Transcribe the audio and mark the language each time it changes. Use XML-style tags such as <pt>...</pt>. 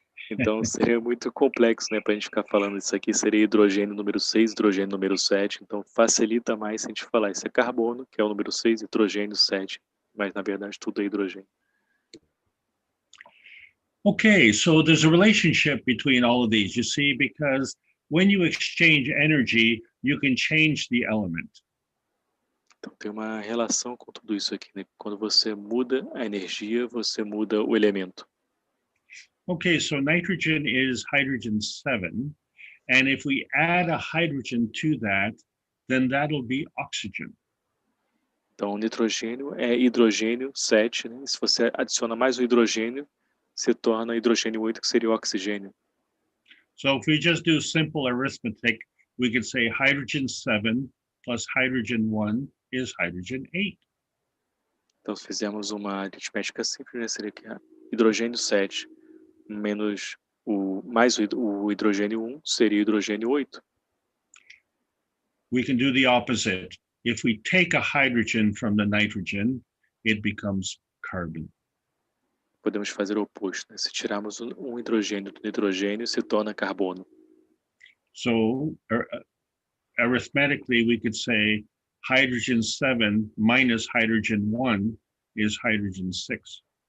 <pt>Então seria muito complexo, né, para a gente ficar falando isso aqui. Seria hidrogênio número 6, hidrogênio número 7. Então facilita mais se a gente falar isso é carbono, que é o número 6, hidrogênio 7. Mas na verdade tudo é hidrogênio.</pt> <en>Okay, so there's a relationship between all of these, you see, because when you exchange energy, you can change the element.</en> <pt>Então tem uma relação com tudo isso aqui, né? Quando você muda a energia, você muda o elemento.</pt> <en>Okay, so nitrogen is hydrogen 7, and if we add a hydrogen to that, then that'll be oxygen.</en> <pt>Então o nitrogênio é hidrogênio 7, né? E se você adiciona mais o hidrogênio, se torna hidrogênio 8, que seria o oxigênio.</pt> <en>So if we just do simple arithmetic, we could say hydrogen 7 plus hydrogen 1 is hydrogen 8.</en> <pt>Então se fizermos uma aritmética simples, né? Seria que hidrogênio 7 menos mais o hidrogênio 1 seria hidrogênio 8.</pt> <en>We can do the opposite. If we take a hydrogen from the nitrogen, it becomes carbon.</en> <pt>Podemos fazer o oposto, né? Se tirarmos um hidrogênio do nitrogênio, se torna carbono.</pt> <en>So arithmetically, we could say hydrogen 7 minus hydrogen 1 is hydrogen 6.</en>